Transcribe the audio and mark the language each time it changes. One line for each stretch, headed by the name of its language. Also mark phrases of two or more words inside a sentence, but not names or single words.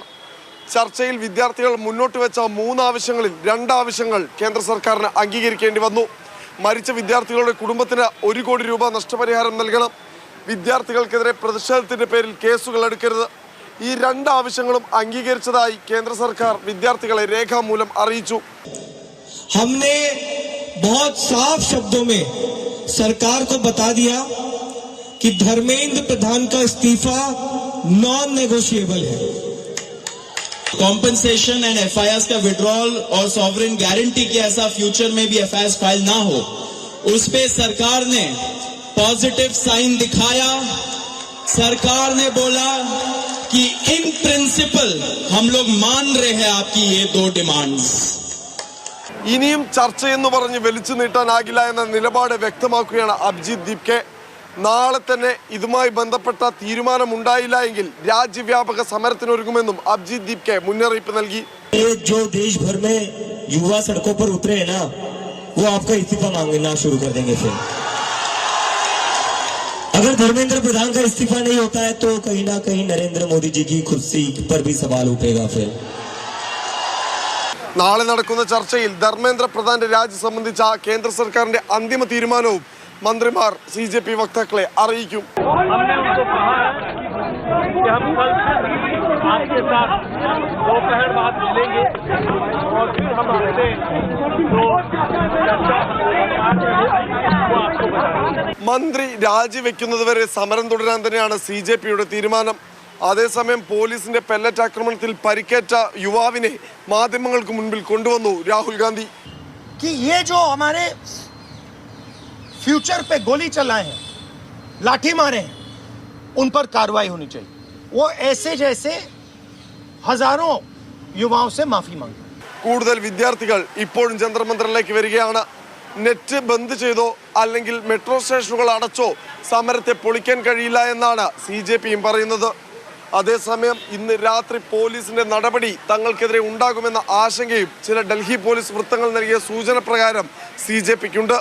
Malayalam: ചർച്ചയിൽ വിദ്യാർത്ഥികൾ മുന്നോട്ട് വെച്ച 3 ആവശ്യങ്ങളിൽ 2 ആവശ്യങ്ങൾ കേന്ദ്ര സർക്കാരിന് അംഗീകരിക്കേണ്ടി വന്നു. മരിച്ച വിദ്യാർത്ഥികളുടെ കുടുംബത്തിന് 1 കോടി രൂപ നഷ്ടപരിഹാരം നൽകണം. വിദ്യാർത്ഥികൾക്കെതിരെ പ്രതിഷേധത്തിന്റെ പേരിൽ കേസുകൾ എടുക്കരുത്. ഈ 2 ആവശ്യങ്ങളും അംഗീകരിച്ചതായി കേന്ദ്ര സർക്കാർ വിദ്യാർത്ഥികളെ രേഖാമൂലം അറിയിച്ചു.
Hindi: हमने बहुत साफ शब्दों में सरकार को बता दिया कि धर्मेंद्र प्रधान का इस्तीफा
English: non negotiable
Hindi: है.
English: compensation and FIRs
Hindi: का विड्रॉल और
English: sovereign guarantee
Hindi: के ऐसा फ्यूचर में भी
English: FIRs file
Hindi: ना हो, उस पे सरकार ने
English: positive sign
Hindi: दिखाया. सरकार ने बोला कि
English: in principle
Hindi: हम लोग मान रहे हैं आपकी ये 2 डिमांड्स.
Malayalam: ഇനിയും ചർച്ചയെന്ന് പറഞ്ഞ് വലിച്ചു നീട്ടാനാകില്ല എന്ന നിലപാട് വ്യക്തമാക്കുകയാണ് അഭിജിത് ദീപ്കെ. നാളെ തന്നെ ഇതുമായി ബന്ധപ്പെട്ട തീരുമാനമുണ്ടായില്ല എങ്കിൽ രാജ്യവ്യാപക സമരത്തിനൊരുങ്ങുമെന്നും അഭിജിത് ദീപ്കെ മുന്നറിയിപ്പ് നൽകി.
Hindi: जो देश भर में युवा सड़कों पर उतरे हैं ना, वो आपका इस्तीफा मांगना शुरू कर देंगे. फिर अगर धर्मेंद्र प्रधान का इस्तीफा नहीं होता है तो कहीं ना कहीं नरेंद्र मोदी जी की कुर्सी पर भी सवाल उठेगा. फिर
Malayalam: നാളെ നടക്കുന്ന ചർച്ചയിൽ ധർമ്മേന്ദ്ര പ്രധാന്റെ രാജി സംബന്ധിച്ച കേന്ദ്ര സർക്കാരിന്റെ അന്തിമ തീരുമാനവും മന്ത്രിമാർ CJP വക്താക്കളെ അറിയിക്കും. മന്ത്രി രാജിവെക്കുന്നതുവരെ സമരം തുടരാൻ തന്നെയാണ് CJPയുടെ തീരുമാനം. അതേസമയം പോലീസിന്റെ പെല്ലറ്റ് ആക്രമണത്തിൽ പരിക്കേറ്റ യുവാവിനെ മാധ്യമങ്ങൾക്ക് മുൻപിൽ കൊണ്ടുവന്നു രാഹുൽ ഗാന്ധി.
Hindi: कि ये जो हमारे फ्यूचर पे गोली चलाए हैं, लाठी मारे हैं, उन पर कार्रवाई होनी चाहिए. वो ऐसे जैसे हजारों युवाओं से माफी मांगे.
Malayalam: കൂടുതൽ വിദ്യാർത്ഥികൾ ഇപ്പോഴും ജന്തർ മന്ദറിലേക്ക് വരികയാണ്. നെറ്റ് ബന്ദ് ചെയ്തോ അല്ലെങ്കിൽ മെട്രോ സ്റ്റേഷനുകൾ അടച്ചോ സമരത്തെ പൊളിക്കാൻ കഴിയില്ല എന്നാണ് CJPയും പറയുന്നത്. അതേസമയം ഇന്ന് രാത്രി പോലീസിന്റെ നടപടി തങ്ങൾക്കെതിരെ ഉണ്ടാകുമെന്ന ആശങ്കയും ചില ഡൽഹി പോലീസ് വൃത്തങ്ങൾ നൽകിയ സൂചന പ്രകാരം CJPക്കുണ്ട്.